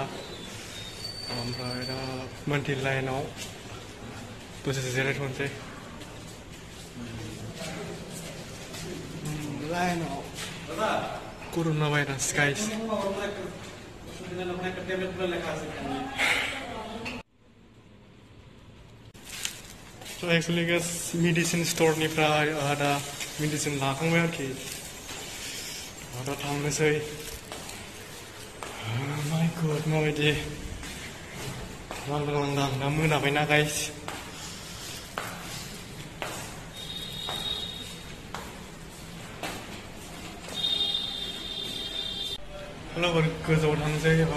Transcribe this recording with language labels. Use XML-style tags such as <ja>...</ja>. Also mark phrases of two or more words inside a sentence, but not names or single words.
<brx>ओमफ्राय दा मानथि लाइनाव दसे जिरायथ'नोसै. लाइनाव कर'ना भाइरास गाइस.</brx> <en>So actually guys, medicine</en> <brx>स्ट'रनिफ्राय दा मेडिसिन लाखांबाय आरोखि. दा थांनोसै.</brx> <en>My God</en> <brx>माबायदि लांदां लांदां दा मोनाबायना गाइस. लोगोफोर गोजौआव थांनोसै.</brx>